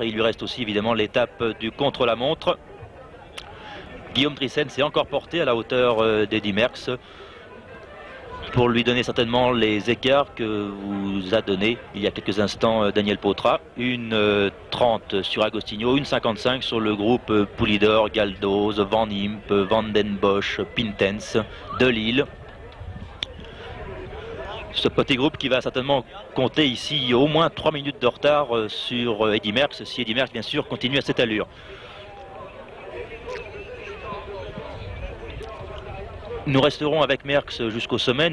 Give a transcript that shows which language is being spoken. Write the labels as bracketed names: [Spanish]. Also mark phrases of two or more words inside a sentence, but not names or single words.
[French] Il lui reste aussi évidemment l'étape du contre-la-montre. Guillaume Driessen s'est encore porté à la hauteur d'Eddy Merckx pour lui donner certainement les écarts que vous a donné il y a quelques instants Daniel Potra. Une 30 sur Agostinho, une 55 sur le groupe Poulidor, Galdos, Van Imp, Van den Bosch, Pintens, De Lille. Ce petit groupe qui va certainement compter ici au moins 3 minutes de retard sur Eddy Merckx, si Eddy Merckx bien sûr continue à cette allure. Nous resterons avec Merckx jusqu'au sommet.